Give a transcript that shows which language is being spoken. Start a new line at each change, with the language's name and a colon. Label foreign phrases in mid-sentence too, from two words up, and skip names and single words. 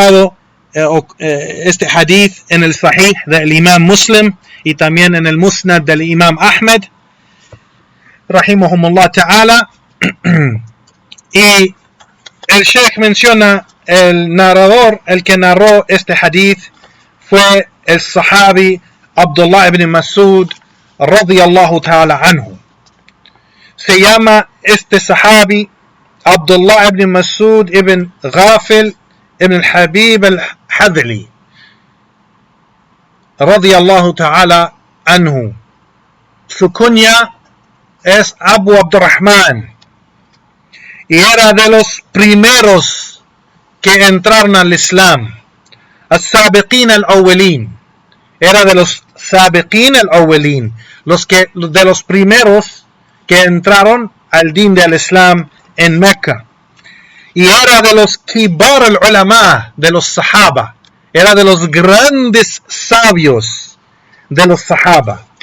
Spanish: Fue reportado este hadith en el Sahih del Imam Muslim y también en el Musnad del Imam Ahmed,
Arabic: رحمهم الله تعالى.
Spanish: Y el Sheikh menciona el narrador, el que narró este hadith, fue el sahabi Abdullah ibn Mas'ud
Arabic: رضي الله تعالى عنه.
Spanish: Se llama este sahabi Abdullah ibn Mas'ud ibn Ghafil ibn al-Habib al-Hadli
Arabic: رضي الله تعالى عنه.
Spanish: Su kunya es Abu Abdurrahman y era de los primeros que entraron al Islam.
Arabic: السابقين الأولين,
Spanish: era de los
Arabic: سابقين الأولين,
Spanish: de los primeros que entraron al din del Islam en Mecca. Y era de los
Arabic: كبار العلماء,
Spanish: de los Sahaba, era de los grandes sabios de los Sahaba.